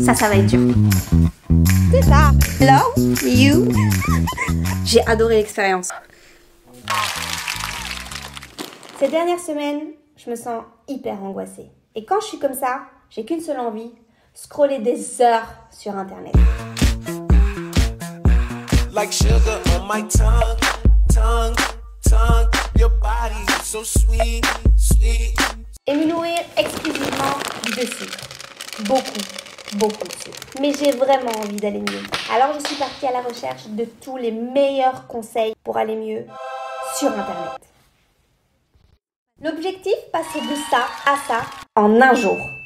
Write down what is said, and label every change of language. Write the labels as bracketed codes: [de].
[fr] Ça va être dur. C'est ça. [en] Love you. [fr] J'ai adoré l'expérience. Ces dernières semaines, je me sens hyper angoissée. Et quand je suis comme ça, j'ai qu'une seule envie, scroller des heures sur Internet. [en] Like sugar on my tongue, tongue, tongue, your body so sweet, sweet. [fr] Et me nourrir exclusivement de sucre. Beaucoup de sucre. Mais j'ai vraiment envie d'aller mieux. Alors je suis partie à la recherche de tous les meilleurs conseils pour aller mieux sur Internet. L'objectif, passer de ça à ça en un jour.